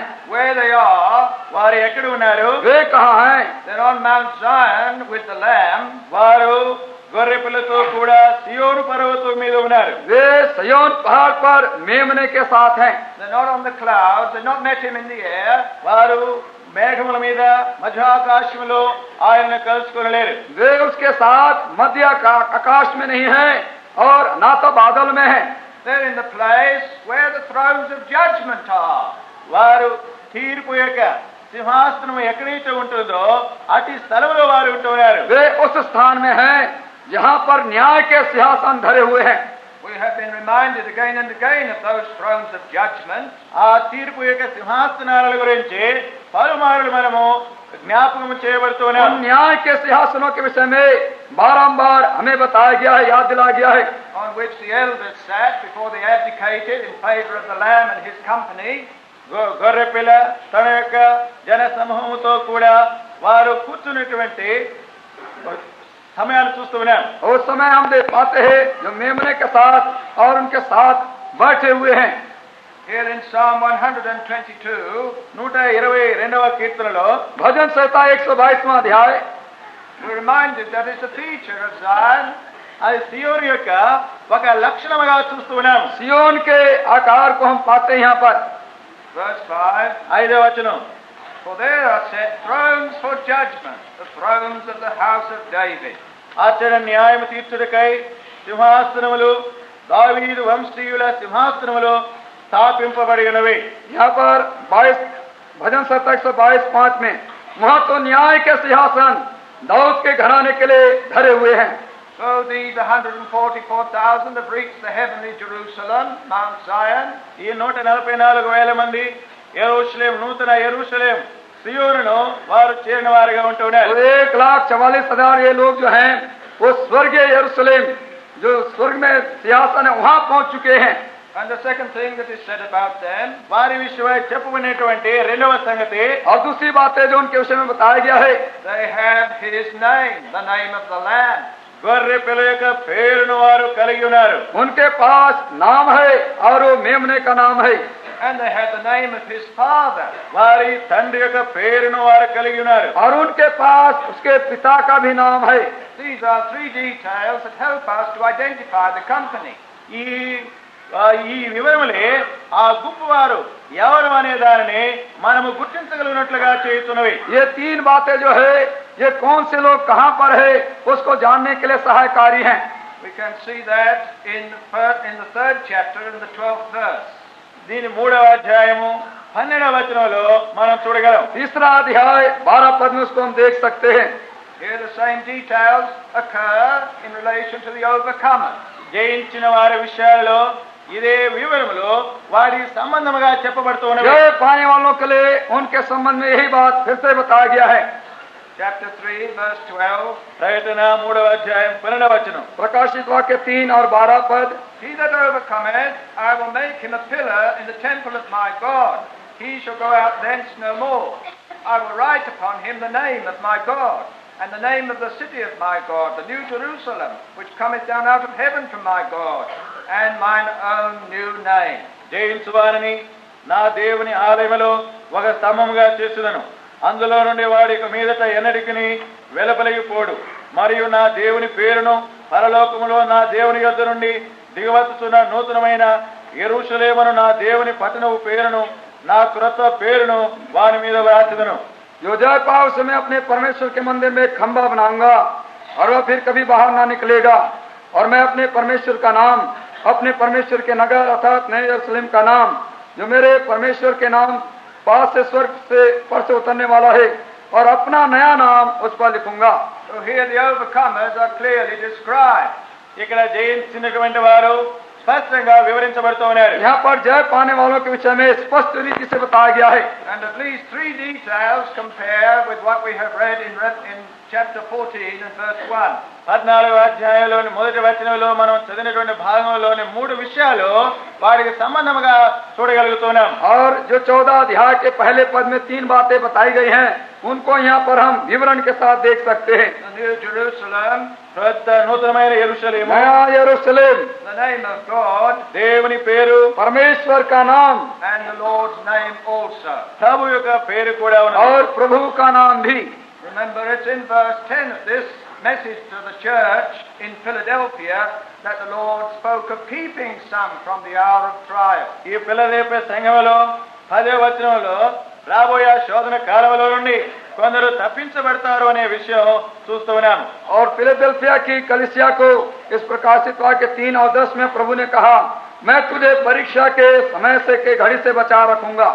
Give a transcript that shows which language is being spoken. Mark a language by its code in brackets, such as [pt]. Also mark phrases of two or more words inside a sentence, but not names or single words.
[en] Where they are, [te] వారు ఎక్కడ ఉన్నారు? [hi] वे कहाँ हैं? [en] they're on Mount Zion with the Lamb. [te] వారు గొర్రె పిల్లతో కూడా సియోను పర్వతం మీద ఉన్నారు. [hi] वे सिय्योन पहाड़ पर मेमने के साथ हैं. [en] They're not on the clouds, they've not met him in the air. [te] వారు మేఘముల మీద మధ్యాకాశంలో ఆయనను కలుసుకొనలేరు. [hi] वे उसके साथ मध्य आकाश में नहीं हैं और ना तो बादल में हैं. [en] They're in the place where the thrones of judgment are. [te] వారు తీర్పు యొక్క సింహాసనం ఎక్కడైతే ఉంటుందో అటు స్థలంలో వారు ఉంటున్నారు. [hi] वे उस स्थान में हैं जहाँ पर न्याय के सिंहासन धरे हुए हैं. [en] We have been reminded again and again of those thrones of judgment. [te] ఆ తీర్పు యొక్క సింహాసనాల గురించి పలుమార్లు మనము జ్ఞాపకం చేయబడుతున్నాం. [hi] उन न्याय के सिंहासनों के विषय में बारंबार हमें बताया गया है, याद दिलाया गया है. [en] On which the elders sat before they abdicated in favor of the Lamb and his company. [te] గొర్రె పిల్ల తన యొక్క జన సమూహంతో కూడా వారు కూర్చున్నటువంటి సమయాన్ని చూస్తూ ఉన్నాం. [hi] उस समय हम देख पाते हैं जो मेमने के साथ और उनके साथ बैठे हुए हैं. [en] Here in Psalm 122, [te] 122వ కీర్తనలో [hi] भजन संहिता 122वां अध्याय, [en] we're reminded that it's a feature of Zion. [te] అది సియోను యొక్క ఒక లక్షణముగా చూస్తూ ఉన్నాం. [hi] सियोन के आकार को हम पाते हैं यहाँ पर. [en] Verse 5, [te] 5వ వచనం, [en] for there are set thrones for judgment, the thrones of the house of David. [te] ఆచరణ న్యాయము తీర్చుటకై సింహాసనములు దావీదు వంశీయుల సింహాసనములు స్థాపింపబడి ఉన్నవి. [hi] यहाँ पर 22 भजन संहिता 122:5 में वहाँ तो न्याय के सिंहासन दाऊद के घराने के लिए धरे हुए हैं. [en] So these 144,000 have reached the heavenly Jerusalem, Mount Zion. [te] ఈ 144,000 మంది యెరూషలేం, నూతన యెరూషలేం సియోనును వారు చేరిన వారిగా [hi] तो [te] ఉంటున్నారు. [hi] 1,44,000 ये लोग जो हैं वो स्वर्गीय यरूशलेम जो स्वर्ग में सिंहासन है वहाँ पहुँच चुके हैं. [en] And the second thing that is said about them, [te] వారి విషయమై చెప్పుకునేటువంటి రెండవ సంగతి, [hi] और दूसरी बात है जो उनके विषय में बताया गया है, [en] they have his name, the name of the Lamb. [te] గొర్రె పిల్ల యొక్క పేరును వారు కలిగి ఉన్నారు. [hi] उनके पास नाम है और वो मेमने का नाम है. [en] And they have the name of his father. [te] వారి తండ్రి యొక్క పేరును వారు కలిగి ఉన్నారు. [hi] और उनके पास उसके पिता का भी नाम है. [en] These are three details that help us to identify the company. [te] ఈ వివరములే ఆ గుంపు వారు ఎవరు అనే దానిని మనము గుర్తించగలిగినట్లుగా చేస్తున్నవి. [hi] ये तीन बातें जो है ये कौन से लोग कहाँ पर है उसको जानने के लिए सहायकारी हैं. [en] We can see that in the third chapter in the 12th verse. [te] దీని 3వ అధ్యాయము 12వ వచనంలో మనం చూడగలం. [hi] तीसरा अध्याय 12 पद में उसको हम देख सकते हैं. [en] Here the same details occur in relation to the overcomer. [te] జయించిన వారి విషయాలలో ఇదే వివరములో వారి సంబంధముగా చెప్పబడుతూ ఉన్నవి. [hi] जय पाने वालों के लिए उनके संबंध में यही बात फिर से बताया गया है. [en] Chapter 3 verse 12. [te] ప్రకటన 3వ అధ్యాయం 12వ వచనం. [hi] प्रकाशित वाक्य 3 और 12 पद. [en] He that overcometh, I will make him a pillar in the temple of my God. He shall go out thence no more. I will write upon him the name of my God, and the name of the city of my God, the new Jerusalem, which cometh down out of heaven from my God, and mine own new name. [te] జయించు వారిని నా దేవుని ఆలయములో ఒక స్తంభముగా చేసుదను. అందులో నుండి వాడి మీదట ఎన్నటికిని వెలుపలిగిపోడు. మరియు నా దేవుని పేరును పరలోకములో నా దేవుని యొద్ద నుండి దిగవచ్చుచున్న నూతనమైన యెరూషలేమును నా దేవుని పట్టణపు పేరును నా క్రొత్త పేరును వాని మీద వ్రాసిదను. [hi] जो जय पाओ उसे मैं अपने परमेश्वर के मंदिर में एक खंभा बनाऊंगा और वह फिर कभी बाहर ना निकलेगा. और मैं अपने परमेश्वर का नाम, अपने परमेश्वर के नगर अर्थात नए यरूशलेम का नाम जो मेरे परमेश्वर के नाम पास से स्वर्ग से पर से उतरने वाला है, और अपना नया नाम उस पर लिखूंगा. [en] So here the overcomers are clearly described. [te] ఇక్కడ జయించినటువంటి వారు స్పష్టంగా వివరించబడుతూ ఉన్నారు. [hi] यहाँ पर जय पाने वालों के विषय में स्पष्ट रीति से बताया गया है. [en] And at least three details compare with what we have read in chapter 14 and verse 1. [te] 14వ అధ్యాయంలోని మొదటి వచనంలో మనం చదివినటువంటి భాగంలోని 3 విషయాలు వారికి సంబంధముగా చూడగలుగుతున్నాం. [hi] और जो 14 अध्याय के पहले पद में 3 बातें बताई गई हैं उनको यहाँ पर हम विवरण के साथ देख सकते हैं. [en] The new Jerusalem, [te] నూతనమైన యెరూషలేము, [hi] नया यरूशलेम, [en] the name of God, [te] దేవుని పేరు, [hi] परमेश्वर का नाम [en] and the Lord's name also. [te] ప్రభు యొక్క పేరు కూడా ఉన్నది. [hi] और प्रभु का नाम भी. [en] Remember, it's in verse 10 of this message to the church in Philadelphia that the Lord spoke of keeping some from the hour of trial. [te] ఈ ఫిలదెల్ఫియా సంఘములో 10వ వచనంలో రాబోయే శోధన కాలంలో నుండి కొందరు తప్పించబడతారు అనే విషయం చూస్తూ ఉన్నాం. [hi] और फिलाडेल्फिया की कलीसिया को इस प्रकाशित वाक्य 3 और 10 में प्रभु ने कहा, मैं तुझे परीक्षा के समय से के घड़ी से बचा रखूंगा.